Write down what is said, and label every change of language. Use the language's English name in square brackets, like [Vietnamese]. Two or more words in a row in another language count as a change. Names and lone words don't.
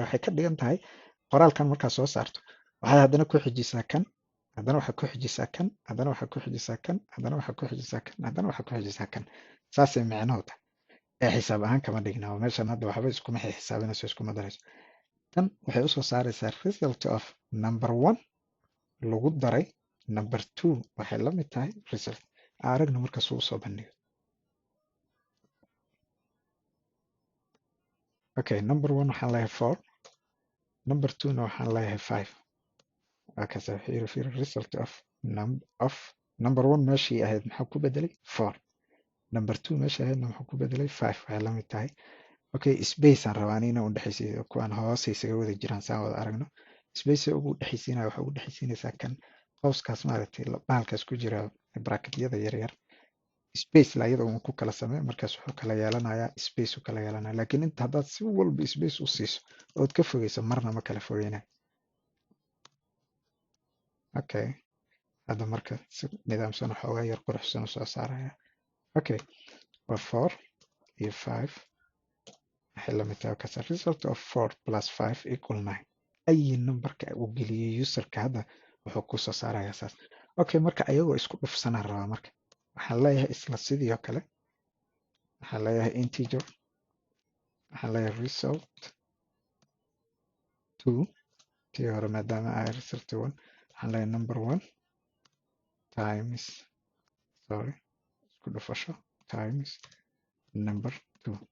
[Somali] Waxay ka dhigan tahay qoraalkan markaa soo saarto waxaad haddana ku xijisaa kan, haddana waxaad ku xijisaa kan, haddana waxaad ku xijisaa kan, haddana waxaad ku xijisaa kan, haddana waxaad ku xijisaa kan. saasay micnuhu tahay ee xisaab ahaan kama dhigna. oo meeshan hadda waxba iskuma xisaabinayso, iskuma darayso. tan waxay usoo saaraysaa [English] result of number one [Somali] lagu daray [English] number two [Somali] waxay la mid tahay result. aragna markaas uu usoo bandhigo. Okay, [English] number one [Somali] waxaan leeyahay 4, [English] number two [Somali] na waxaan leeyahay 5. Markaas fiiri [English] result of number one [Somali] meeshii ahayd maxaa ku bedelay 4, [English] number two [Somali] meeshii ahaydna maxaa ku bedelay 5. waxay la mid tahay. Okay, space aan rabaa inaan u dhaxaysiiyo kuwaan hoose isaga wada jiraan saan wada aragno. Space ugu dhaxaysiinaya waxa ugu dhaxaysiinaysaa kan qowskaas maaragtay bahalkaas ku jira bracketyada yaryar. space la iyada uu ku kala sameeyo markaas wuxuu kala yeelanayaa space uu kala yeelanaya. laakiin inta haddaad si walba space u siiso ood ka fogeyso marna ma kala fogeynayo. Okay, hadda marka si nidaamsan waxoogaa yar quruxsan u soo saaraya. Okay, waa 4 iyo 5 waxay la mid tahay kasa [English] result of 4 plus 5 equal 9. [Somali] ayi numberka uu geliyey userka hadda wuxuu ku soo saarayaa saas. Okay, marka ayagoo isku dhufsanaan rabaa marka waxaan leeyahay isla sidii oo kale waxaan leeyahay integer, waxaan leeyahay result 2 tii hore maadaama ay result 1 waxaan leeyahay [English] number 1 times [Somali] isku dhufasho [English] times number 2.